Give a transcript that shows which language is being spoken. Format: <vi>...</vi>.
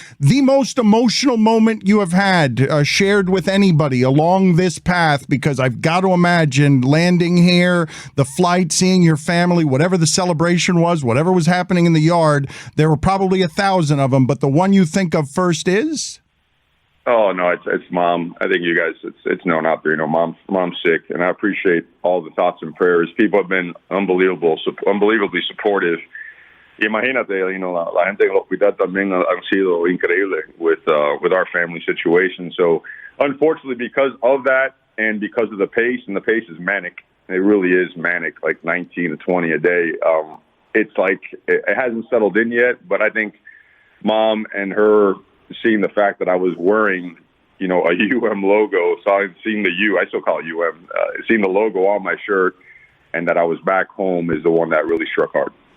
<en>The most emotional moment you have had shared with anybody along this path, because I've got to imagine landing here, the flight, seeing your family, whatever the celebration was, whatever was happening in the yard, there were probably 1,000 of them, but the one you think of first is? Oh no, it's Mom. I think you guys, it's known out there. Mom's sick, and I appreciate all the thoughts and prayers. People have been unbelievably supportive.</en> <es>Imagínate, la gente en el hospital también han sido increíble</es> <en>with our family situation. So, unfortunately, because of that and because of the pace, and the pace is manic. It really is manic, like 19 to 20 a day. It's like it hasn't settled in yet, but I think Mom and her, seeing the fact that I was wearing, a UM logo, seeing the U, I still call it UM, seeing the logo on my shirt, and that I was back home is the one that really struck hard.</en>